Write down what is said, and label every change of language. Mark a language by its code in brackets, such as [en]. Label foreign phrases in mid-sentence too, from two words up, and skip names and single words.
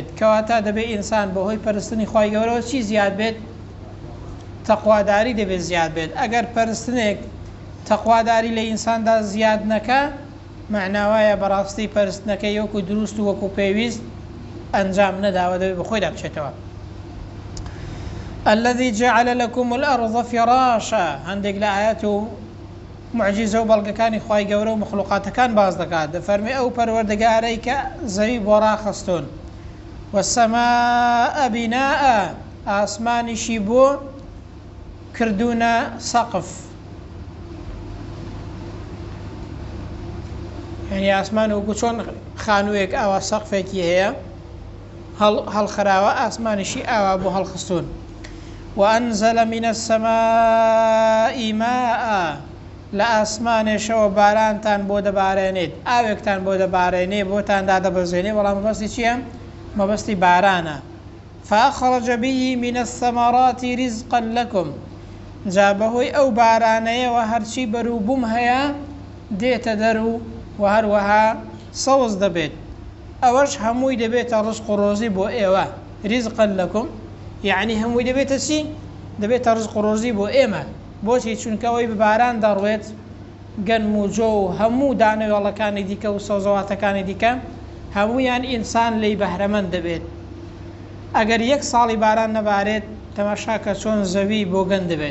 [ckb] کەواتە دەبێت ئینسان بەهۆی پەرستنی خوای گەورەوە چی زیاد بێت؟ تەقواداری دەبێت زیاد بێت. ئەگەر پەرستنێک تەقواداری لە ئینساندا زیاد نەکە معناوایە بەڕاستی پەرستنەکەی وەکو دروست و وەکو پێویست ئەنجام نەداوە دەبێت بەخۆیدا بچێتەوە. [ar] الذي جعل لكم الأرض فراشا [ckb] هەندێک لە ئايات و معجزە و بەڵگەکانی خوای گەورە و مخلوقاتەکان باز دەکات. دەفەرمێ ئەو پەروەردگارەی کە زەوی بۆ ڕاخستون [ar] والسماء بناء [ckb] ئاسمانیشی بۆ کردوونە سەقف يعني ئاسمان وەکو چۆن خانوویەک ئاوا سەقفێکی هەیە هەڵخراوە ئاسمانیشی ئاوا بۆ هەڵخستون. [ar] وأنزل من السماء ماء [ckb] لە ئاسمانێشەوە بارانتان بۆ دەبارێنێت ئاوێکتان بۆ دەبارێنێ بۆتان دادەبەزێنێ بەڵام مەبەستی چییە؟ مەبەستی بارانە. [ar] فأخرج به من الثمرات رزقا لكم [ckb] جا بەهۆی ئەو بارانەیەوە هەرچی بەرووبووم هەیە دێتە دەرو و هەروەها سەوز دەبێت ئەوەش هەمووی دەبێتە ڕزق و ڕۆزی بۆ ئێوە. [ar] رزقا لكم [ckb] یعنی هەمووی دەبێتە چی؟ دەبێتە ڕزق و ڕۆزی بۆ ئێمە. بۆچی؟ چونکەوەی بباران دەڕوێت گەنم و جۆ و هەموو دانەوێڵەکانی دیکە و سەوزەواتەکانی دیکە هەموویان ئینسان لی بەهرەمەند دەبێت. ئەگەر یەک ساڵی باران نەبارێت تەماشاکە چۆن زەوی بۆ گەن دەبێت.